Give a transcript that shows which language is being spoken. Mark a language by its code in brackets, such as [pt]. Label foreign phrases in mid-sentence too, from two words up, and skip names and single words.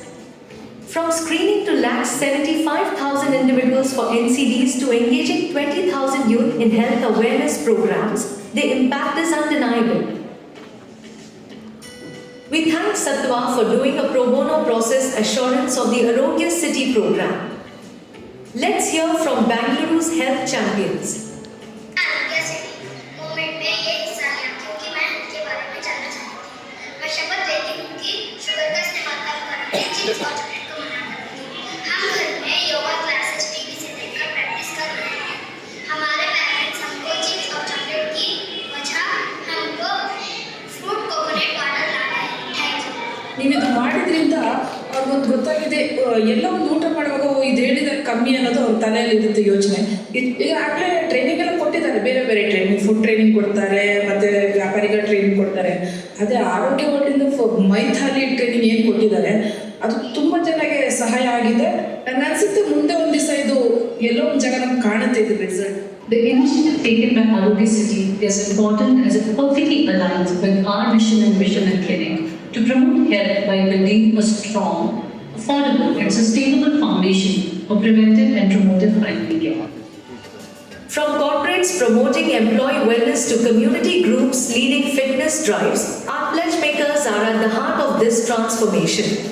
[en] From screening to lakh 75,000 individuals for NCDs to engaging 20,000 youth in health awareness programs, the impact is undeniable. We thank Satwa for doing a pro bono process assurance of the Arogya City program. Let's hear from Bengaluru's health champions. [hi] आरोग्य सिटी मूवमेंट में ये हिस्सा लिया क्योंकि मैं इनके बारे में जानना चाहती थी। मैं शपथ लेती हूँ कि शुगर का इस्तेमाल कम करूँगी, चिप्स और चॉकलेट को मना करूँगी। हम घर में [en] yoga classes [hi] टीवी से देखकर प्रैक्टिस कर रहे हैं। हमारे पेरेंट्स हमको चिप्स और चॉकलेट की वजह हमको [en] fruit coconut water [hi] ला रहे हैं। [en] thank you. [kn] ನೀವು ಇದು ಮಾಡಿದ್ರಿಂದ ಅವ್ರಿಗೊಂದು ಗೊತ್ತಾಗಿದೆ, ಎಲ್ಲ ಒಂದು ಊಟ ಮಾಡುವಾಗ ಇದು ಹೇಳಿದ ಕಮ್ಮಿ ಅನ್ನೋದು ಅವ್ರ ತಲೆಯಲ್ಲಿ ಇರುತ್ತೆ ಯೋಚನೆ. ಈಗಾಗಲೇ ಟ್ರೈನಿಂಗ್ ಎಲ್ಲ ಕೊಟ್ಟಿದ್ದಾರೆ, ಬೇರೆ ಬೇರೆ ಟ್ರೈನಿಂಗ್, [en] food training [kn] ಕೊಡ್ತಾರೆ, ಮತ್ತು ವ್ಯಾಪಾರಿಗಳ ಟ್ರೈನಿಂಗ್ ಕೊಡ್ತಾರೆ. ಅದೇ ಆರೋಗ್ಯ ವರ್ಲ್ಡಿಂದ ಮೈಥಾಲಿ ಟ್ರೈನಿಂಗ್ ಏನು ಕೊಟ್ಟಿದ್ದಾರೆ ಅದು ತುಂಬ ಜನಕ್ಕೆ ಸಹಾಯ ಆಗಿದೆ. ನನಗೆ ಅನಿಸುತ್ತೆ ಮುಂದೆ ಒಂದು ದಿವಸ ಇದು ಎಲ್ಲೋ ಒಂದು ಜಾಗ ನಮ್ಗೆ ಕಾಣುತ್ತೆ ಇದು ರಿಸಲ್ಟ್. [en] The initiative taken by Arogya City is important as it perfectly aligns with our mission and vision at clinic to promote health by building a strong, affordable and sustainable foundation for preventive and promotive primary care. From corporates promoting employee wellness to community groups leading fitness drives, our Pledgemakers are at the heart of this transformation.